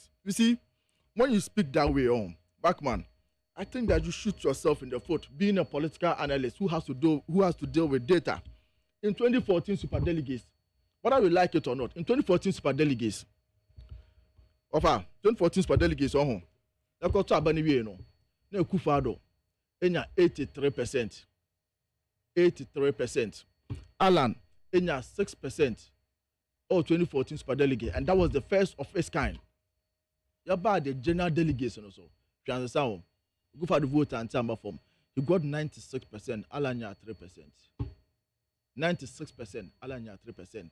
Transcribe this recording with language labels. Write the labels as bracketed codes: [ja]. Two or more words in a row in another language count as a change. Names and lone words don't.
[en] You see, when you speak that way on, Backman, I think that you shoot yourself in the foot being a political analyst who has to deal with data. In 2014 super delegates, whether we like it or not, in 2014 super delegates, 2014 super delegates [ak] on na ko to abani wie no na Akufo-Addo enya 83%. [en] Alan enya 6% of 2014 super delegate, and that was the first of its kind. About the general delegates also. You understand? Go for the vote and number form. He got 96%, Alan 3%. 96%, Alan 3%.